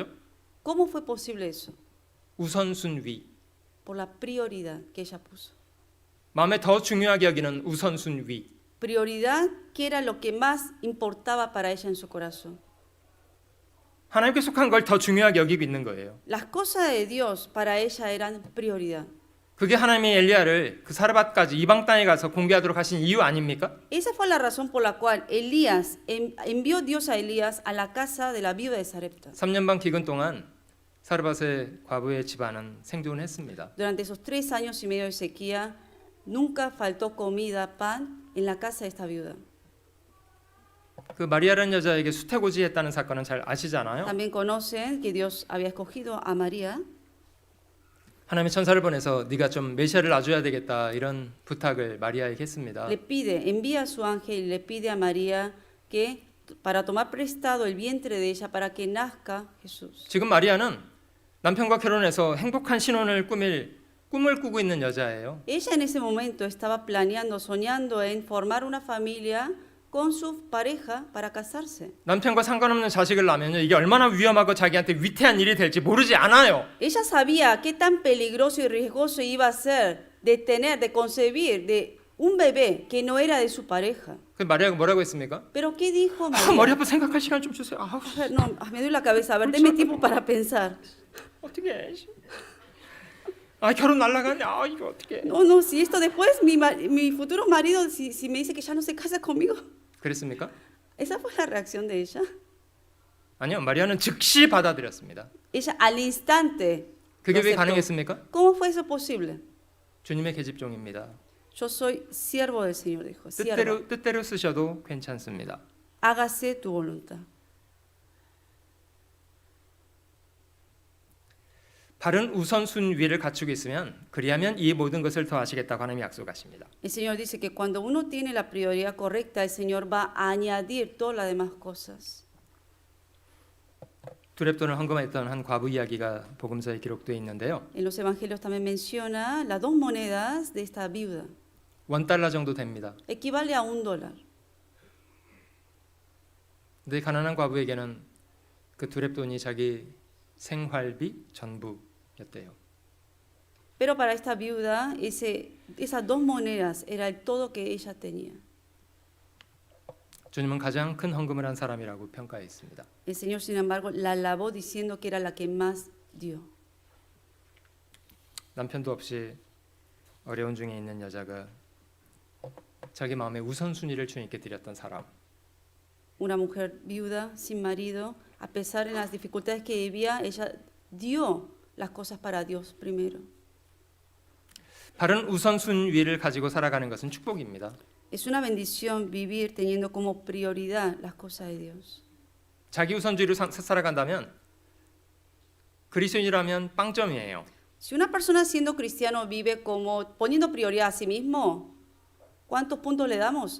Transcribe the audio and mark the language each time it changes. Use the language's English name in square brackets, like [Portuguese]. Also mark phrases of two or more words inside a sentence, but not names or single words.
[Spanish] ¿Cómo fue posible eso? [Korean] 우선순위. [Spanish] Por la prioridad que ella puso. [Korean] 마음에 더 중요하게 여기는 우선순위. [Spanish] Prioridad, que era lo que más importaba para ella en su corazón. [Korean] 하나님께 속한 걸 더 중요하게 여기고 있는 거예요. [Spanish] Las cosas de Dios para ella eran prioridad. [Korean] 그게 하나님이 엘리야를 그 사르밧까지 이방 땅에 가서 공개하도록 하신 이유 아닙니까? [Spanish] Esa fue la razón por la cual Elías envió Dios a Elías a la casa de la viuda de Sarepta. [Korean] 3년 반 기근 동안 사르밧의 과부의 집안은 생존했습니다. [Spanish] Durante esos 3 años y medio de sequía, nunca faltó comida, pan en la casa de esta viuda. [Korean] 그 마리아라는 여자에게 수태고지했다는 사건은 잘 아시잖아요. [Spanish] También conocen que Dios había escogido a María. [Korean] 하나님의 천사를 보내서 네가 좀 메시아를 낳아줘야 되겠다 이런 부탁을 마리아에게 했습니다. [Spanish] Le pide, envía a su ángel y le pide a María que para tomar prestado el vientre de ella para que nazca Jesús. [Korean] 지금 마리아는 남편과 결혼해서 행복한 신혼을 꾸밀 꿈을 꾸고 있는 여자예요. [Spanish] Ella en ese momento estaba planeando, soñando en formar una familia con su pareja para casarse. [Korean] 남편과 상관없는 자식을 낳으면요, 이게 얼마나 위험하고 자기한테 위태한 일이 될지 모르지 않아요. [Spanish] Ella sabía qué tan peligroso y riesgoso iba a ser de tener, de concebir de un bebé que no era de su pareja. [Korean] 그 마리아가 뭐라고 했습니까? [Spanish] Pero ¿qué dijo 아, María? [Korean] 머리 아파 생각할 시간 좀 주세요. 아우, [Spanish] No, me duele la cabeza. A ver, denme tiempo para pensar. [Korean] 어떻게 해? 아, 결혼 날라가네. 아, 이거 어떻게 해? [Spanish] No, no, si esto después mi futuro marido, si me dice que ya no se casa conmigo. [Korean] 그랬습니까? [Spanish] Esa fue la reacción de ella. [Korean] 아니요, 마리아는 즉시 받아들였습니다. [Spanish] Ella al instante. [Korean] 그게 [Spanish] lo [Korean] 왜 [Spanish] aceptó. [Korean] 가능했습니까? [Spanish] ¿Cómo fue eso posible? [Korean] 주님의 계집종입니다. [Spanish] Yo soy siervo del Señor, dijo. Sierva. [Korean] 뜻대로 쓰셔도 괜찮습니다. [Spanish] Hágase tu voluntad. [Korean] 바른 우선순위를 갖추고 있으면 그리하면 이 모든 것을 더하시겠다고 하나님이 약속하십니다. [Spanish] El Señor dice que cuando uno tiene la prioridad correcta, el Señor va a añadir todas las demás cosas. [Korean] 두렙돈을 헌금했던 한 과부 이야기가 복음서에 기록되어 있는데요. [Spanish] En los evangelios también menciona las 2 monedas de esta viuda. [Korean] $1 정도 됩니다. [Spanish] Equivale a $1. [Korean] 근데 가난한 과부에게는 그 두렙돈이 자기 생활비 전부였대요. [Spanish] Pero para esta viuda, esas 2 monedas era el todo que ella tenía. [Korean] 주님은 가장 큰 헌금을 한 사람이라고 평가했습니다. [Spanish] El Señor, sin embargo, la alabó diciendo que era la que más dio. [Korean] 남편도 없이 어려운 중에 있는 여자가 자기 마음의 우선순위를 주님께 드렸던 사람. [Spanish] Una mujer viuda, sin marido, a pesar de las dificultades que vivía, ella dio las cosas para Dios primero. [Korean] 바른 우선순위를 가지고 살아가는 것은 축복입니다. [Spanish] Es una bendición vivir teniendo como prioridad las cosas de Dios. [Korean] 자기 우선주의로 살아간다면 그리스도인이라면 빵점이에요. [Spanish] Si una persona siendo cristiano vive como poniendo prioridad a sí mismo, ¿cuántos puntos le damos?